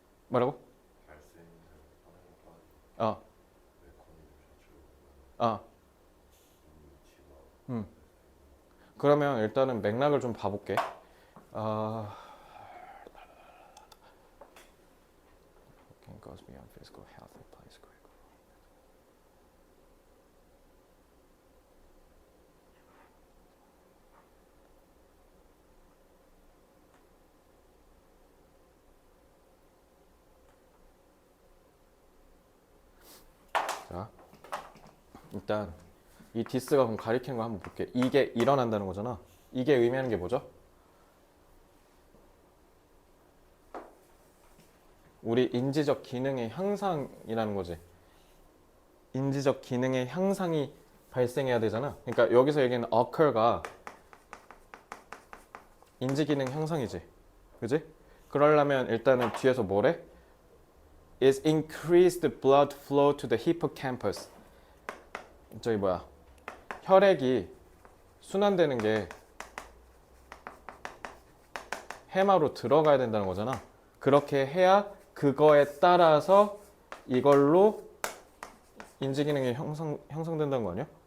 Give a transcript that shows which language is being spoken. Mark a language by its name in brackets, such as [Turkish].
[Korean] 뭐라고? 그러면 일단은 맥락을 좀 봐볼게. [English] goes beyond physical health and plays critical. [Korean] 자, 일단 이 디스가 그럼 가리키는 거 한번 볼게. 이게 일어난다는 거잖아. 이게 의미하는 게 뭐죠? 우리 인지적 기능의 향상이라는 거지. 인지적 기능의 향상이 발생해야 되잖아. 그러니까 여기서 얘기하는 occur가 인지 기능 향상이지. 그지? 그러려면 일단은 뒤에서 뭐래? [English] is increased blood flow to the hippocampus. [Korean] 저기 뭐야? 혈액이 순환되는 게 해마로 들어가야 된다는 거잖아. 그렇게 해야 그거에 따라서 이걸로 인지 기능이 형성된다는 거 아니야?